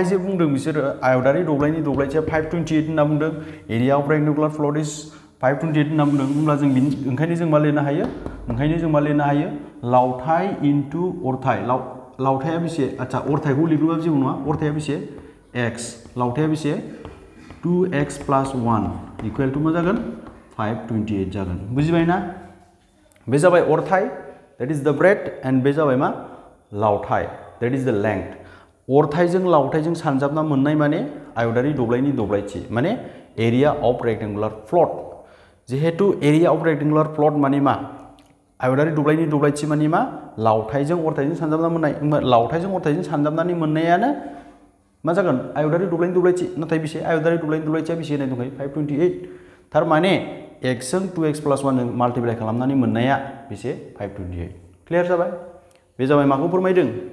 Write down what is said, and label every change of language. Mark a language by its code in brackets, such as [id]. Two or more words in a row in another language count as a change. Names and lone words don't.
[brx] जे बुंदों बिसोरो आयतारि दब्लायनि दब्लायथिया 528 होनना बुंदों [en] area of rectangular plot is 528 [brx] होनना बुंदों होमब्ला जों ओंखायनो जों मा लिरनो हायो लावथाइ इनटु अरथाइ लावथाइया बेसे आच्छा अरथाइखौ लिरनोबा जेबो नङा अरथाइया बेसे x लावथाइया बेसे 2x + 1 इकुवेल टु मा जागोन 528 जागोन बुजिबाय ना बे जाबाय अरथाइ [en] that is the breadth and [brx] बे जाबाय मा लावथाइ [en] that is the [brx] लेंथ अरथाइजों लावथाइजों सानजाबना मोननाय माने आयतारि दब्लायनि दब्लायथि माने [en] area of rectangular plot [brx] जिहेतु [en] area of rectangular plot [brx] माने मा आयतारि दब्लायनि दब्लायथि माने मा लावथाइजों अरथाइजों सानजाबना मोननाय लावथाइजों अरथाइजों सानजाबनानै मोननायानो मा जागोन आयतारि दब्लायनि दब्लायथि नाथाय बेसे आयतारि दब्लायनि दब्लायथिया बेसे होनाय दंखायो 528 थारमाने x जों 2x + 1 जों माल्टिप्लाइ खालामनानै मोननाया बेसे 528 क्लियार जाबाय बे जाबाय माखौ फोरमायदों